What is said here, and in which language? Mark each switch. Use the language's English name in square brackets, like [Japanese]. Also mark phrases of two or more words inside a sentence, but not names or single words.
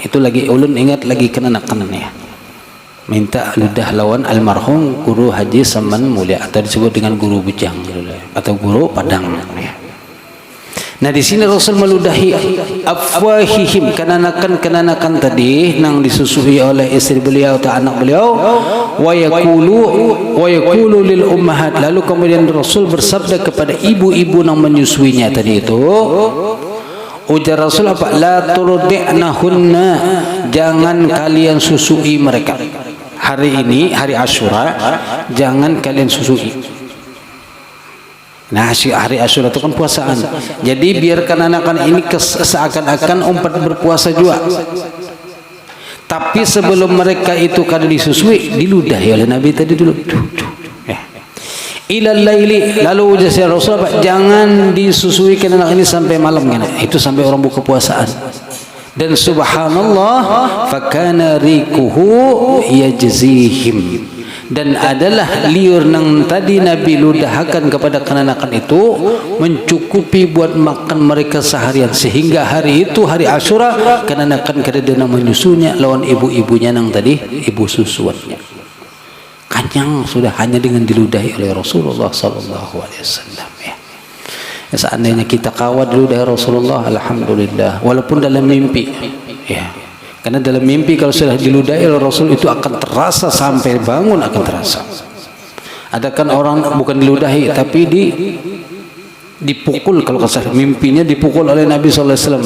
[Banjar] Itu lagi ulun ingat lagi kenakan ya. Minta ludah lawan almarhum guru Haji Seman Mulia, atau disebut dengan guru Bujang atau guru Padang ya. Nah di sini Rasul meludahi afwahihim, kenanakan tadi nang disusui oleh istri beliau atau anak beliau, [Arabic] ويقول للأمهات, [Banjar] lalu kemudian Rasul bersabda kepada ibu-ibu nang menyusuinya tadi itu, ujar Rasul apa? [Arabic] لا ترضعنهن, [Banjar] jangan kalian susui mereka. Hari ini hari Asyura jangan kalian susui. Nah hari Asyura itu kan puasaan, jadi biarkan anak-anak ini seakan-akan umpat berpuasa juga. Tapi sebelum mereka itu kada disusui, diludahi oleh Nabi tadi dulu. [Arabic] إلى الليل, [Banjar] lalu ujar Rasul apa? Jangan disusui anak ini sampai malam, itu sampai orang buka puasaan. Dan subhanallah, [Arabic] فكان ريقه يجزيهم, [Banjar] dan adalah liur nang tadi Nabi ludahkan kepada kenanakan itu mencukupi buat makan mereka seharian, sehingga hari itu hari Asyura kenanakan kada menyusunya lawan ibu-ibunya nang tadi ibu susuannya. Kanyang sudah hanya dengan diludahi oleh Rasulullah [Arabic] صلى الله عليه وسلم [Banjar] ya. Seandainya kita kawat dulu dari Rasulullah, alhamdulillah, walaupun dalam mimpi ya. Karena dalam mimpi kalau sudah diludahi oleh Rasul itu akan terasa sampai bangun, akan terasa. Ada kan orang bukan diludahi tapi dipukul, kalau kasar mimpinya dipukul oleh Nabi [Arabic] صلى الله عليه وسلم.